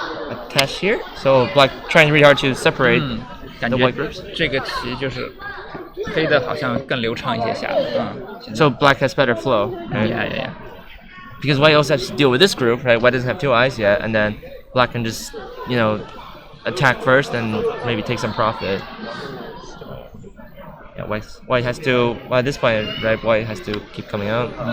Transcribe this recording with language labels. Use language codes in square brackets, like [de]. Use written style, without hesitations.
[en] Attach here. So black trying really hard to separate the white groups. [zh] 这个棋就是黑的好像更流畅一些下的。 [en] So black has better flow. Right? Yeah. Because white also has to deal with this group, right? White doesn't have two eyes yet, and then black can just, attack first and maybe take some profit. So, yeah, white has to. Well, at this point, right? White has to keep coming out.